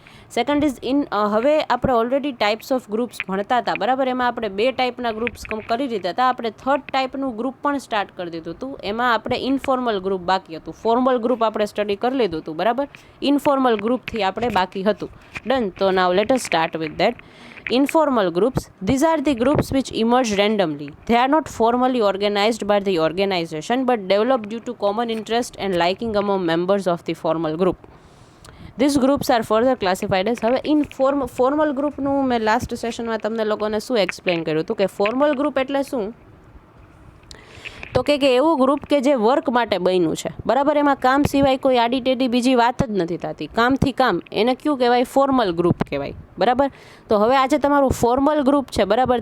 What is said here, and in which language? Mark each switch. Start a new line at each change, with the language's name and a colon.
Gujarati: Second is હવે આપણે already types of groups ભણતા હતા, બરાબર. એમાં આપણે 2 ટાઈપના ગ્રુપ્સ કરી દીધા હતા. આપણે 3rd ટાઈપનું ગ્રુપ પણ સ્ટાર્ટ કરી દીધું હતું. એમાં આપણે ઇન્ફોર્મલ ગ્રુપ બાકી હતું. ફોર્મલ ગ્રુપ આપણે સ્ટડી કરી લીધું હતું, બરાબર. ઇન્ફોર્મલ ગ્રુપથી આપણે બાકી હતું. ડન. તો
English: Now let us start with that. Informal groups, these are the groups which emerge randomly. They are not formally organized by the organization but developed due to common interest and liking among members of the formal group. These groups are further classified as.
Gujarati: હવે formal ગ્રુપનું મેં last સેશનમાં તમને લોકોને શું explain કર્યું હતું કે formal group એટલે શું, તો કે એવું ગ્રુપ કે જે વર્ક માટે બન્યું છે, બરાબર. એમાં કામ સિવાય કોઈ આડી ટેડી બીજી વાત જ નથી થતી, કામથી કામ. એને કયું કહેવાય? ફોર્મલ ગ્રુપ કહેવાય, બરાબર. તો હવે આજે તમારું ફોર્મલ ગ્રુપ છે, બરાબર.